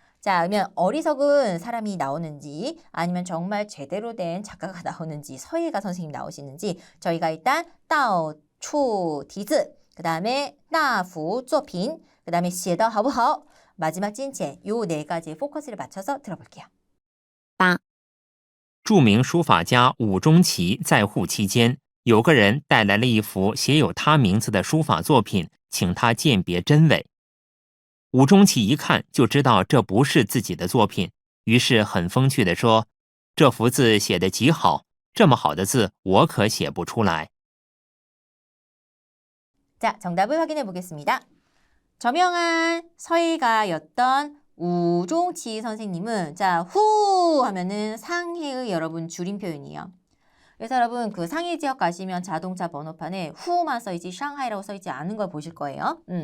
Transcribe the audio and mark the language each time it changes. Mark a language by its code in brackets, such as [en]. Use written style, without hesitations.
[ko] 자, 그러면 어리석은 사람이 나오는지 아니면 정말 제대로 된 작가가 나오는지 서예가 선생님 나오시는지 저희가 일단 따오 추 디즈 그 다음에 나부 쪼핀 그 다음에 [zh] 写得好不好 [ko] 마지막 찐체 요 네 가지의 포커스를 맞춰서 들어볼게요. [zh] 八、著名书法家伍中奇在沪期间，有个人带来了一幅写有他名字的书法作品，请他鉴别真伪。伍中奇一看就知道这不是自己的作品，于是很风趣地说：“这幅字写得极好，这么好的字我可写不出来。” [ko] 자, 정답을 확인해 보겠습니다. 저명한 서예가였던 우종치 선생님은 자, 후 하면은 상해의 여러분 줄임 표현이에요. 그래서 여러분 그 상해 지역 가시면 자동차 번호판에 후만 써있지 샹하이라고 써있지 않은 걸 보실 거예요.